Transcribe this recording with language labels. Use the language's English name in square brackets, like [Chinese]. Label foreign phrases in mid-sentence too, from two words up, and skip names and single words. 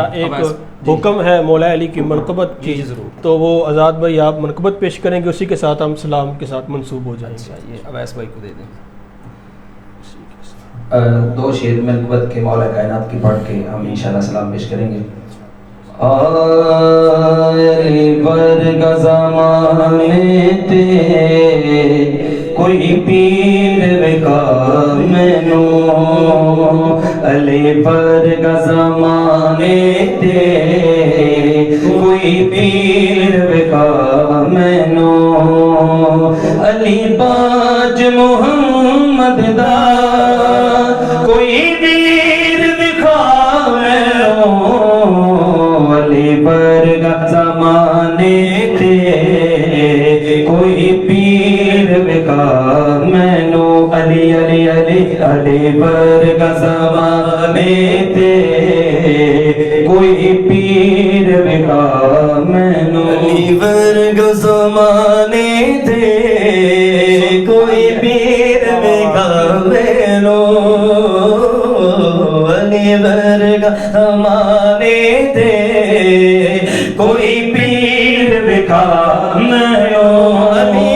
[Urdu] ایک حکم ہے مولا علی کی منقبت کی، تو وہ آزاد بھائی آپ منقبت پیش کریں گے، اسی کے ساتھ ہم سلام کے ساتھ منسوب ہو جائیں گے. یہ اویس بھائی کو دے دیں. 2 شعر منقبت کے مولا کائنات کی پڑھ کے ہم انشاءاللہ سلام پیش کریں گے. [Punjabi] علی ورگ زمانے تے کوئی پیر وکا مینو، علی ورگ زمانے تے کوئی پیر وکا مینو، علی باج محمد دا کوئی پیر دکھا مینو، علی برگ زمانے تے کوئی پیر وکا مینو، علی علی علی علی برگ زمانے تے کوئی پیر وکا مینو، علی برگ زمانے تے کوئی پیر وکا مینو، علی برگ زمانے تے کوئی پیر وکا مینو، علی